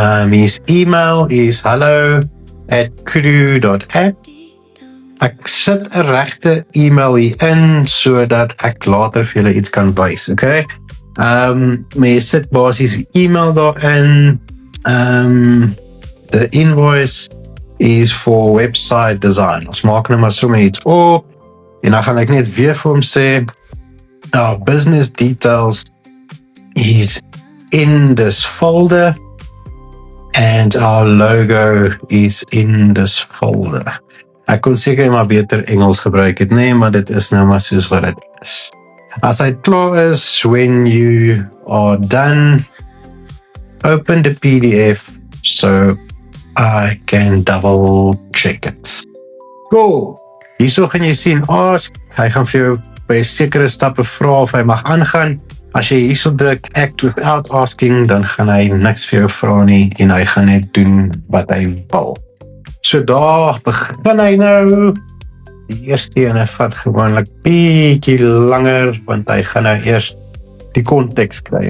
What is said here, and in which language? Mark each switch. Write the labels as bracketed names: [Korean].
[English] His email is hello@kudu.app. [Afrikaans] Ek sit 'n regte e-mail hier in, sodat ek later vir julle iets kan wys, okay? Maar jy sit basies e-mail daarin. [English] The invoice is for website design. [Afrikaans] Ons maak nou maar sommer iets op, en dan gaan ek net weer vir hom sê, [English] our business details is in this folder, [Afrikaans] and our logo is in this folder. Ek kon seker maar beter Engels gebruik het, nee, maar dit is nou maar soos wat dit is. As hy klaar is, [English] when you are done, open the PDF so I can double check it. Cool. [Afrikaans] Hierso gaan jy sien, hy gaan vir jou by sekere stappe vra of hy mag aangaan. As jy hierso druk act without asking, dan gaan hy niks vir jou vra nie en hy gaan net doen wat hy wil. So daar begin hy nou. Die eerste ene vat gewoonlik bietjie langer, want hy gaan nou eers die konteks kry.